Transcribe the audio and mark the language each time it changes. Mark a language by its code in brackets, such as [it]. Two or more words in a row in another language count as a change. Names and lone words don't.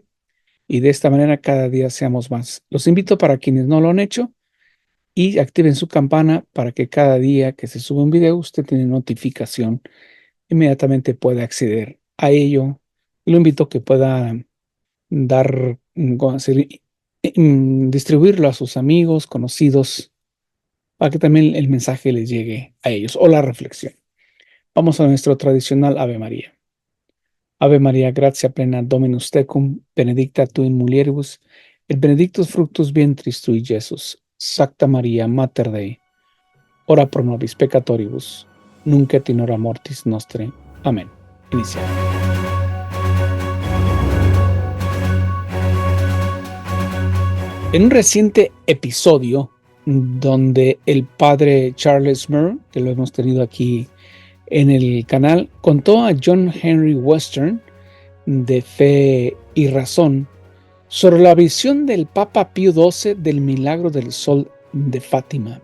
[es] Y de esta manera cada día seamos más. Los invito, para quienes no lo han hecho, y activen su campana para que cada día que se sube un video usted tiene notificación, inmediatamente pueda acceder a ello. Lo invito a que pueda distribuirlo a sus amigos, conocidos, para que también el mensaje les llegue a ellos o la reflexión. Vamos a nuestro tradicional Ave María. [la] Ave María, gratia plena, Dominus tecum, benedicta tu in mulieribus, et benedictus fructus ventris tui, Iesus. Sacta Maria, Mater Dei, ora pro nobis peccatoribus, nunc et in hora mortis nostre. [es] Amén. Iniciamos. En un reciente episodio donde el padre Charles Murray, que lo hemos tenido aquí en el canal, contó a John Henry Western de Fe y Razón sobre la visión del Papa Pío XII del milagro del sol de Fátima.